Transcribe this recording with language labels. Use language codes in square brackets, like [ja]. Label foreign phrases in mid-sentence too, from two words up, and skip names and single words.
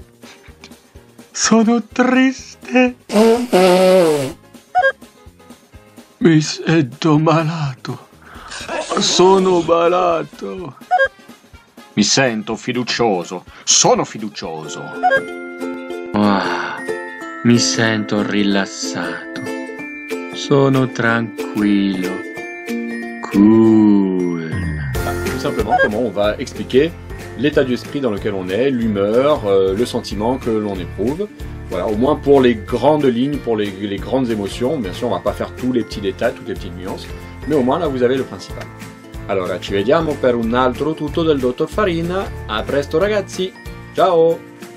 [it] Sono triste. Mi sento malato. Sono malato. Mi sento fiducioso. Sono fiducioso. Mi sento rilassato. Sono tranquillo. Cool. [fr] Tout simplement, comment on va expliquer l'état d'esprit dans lequel on est, l'humeur, le sentiment que l'on éprouve. Voilà, au moins pour les grandes lignes, pour les grandes émotions. Bien sûr, on va pas faire tous les petits détails, toutes les petites nuances, mais au moins là, vous avez le principal. [it] Allora, ci vediamo per un altro tutto del Dottor Farina. A presto ragazzi, ciao!